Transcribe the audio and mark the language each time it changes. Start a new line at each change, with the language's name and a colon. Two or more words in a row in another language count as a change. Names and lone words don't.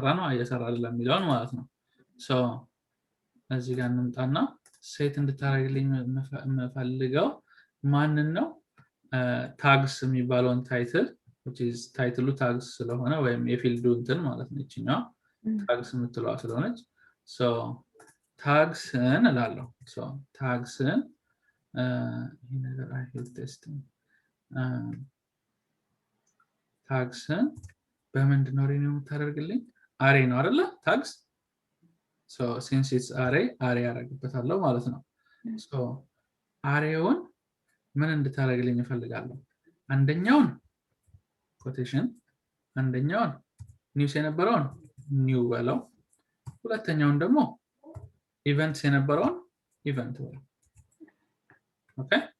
Amharic: ነው እየሰራ አይደለም የሚለውን ማለት ነው so እዚህ ጋር እንምጣና ሴት እንድታረግልኝ የምፈልገው ማንን ነው ታግስ የሚባለውን ታይትል which is ታይትሉ ታግስ ስለሆነ ወይም የፊልዱ እንትን ማለት ነው እቺኛው ታግስ የምትለዋ ስለሆነች
English: So tags
Amharic: እላለሁ
English: so tags
Amharic: ይሄ ነገር
English: I hate testing
Amharic: tags በምንድን ነው ሪኒው የምታደርግልኝ array ነው አይደለ tags
English: so since it's array
Amharic: ያደርግበታለሁ ማለት ነው so arrayውን ምን እንድታደርግልኝ እፈልጋለሁ አንደኛውን quotation አንደኛውን ኒውስ የነበረውን ኒው በለው ሁለተኛውን ደግሞ ኢቨንትስ የነበረውን ኢቨንት በለው ኦኬ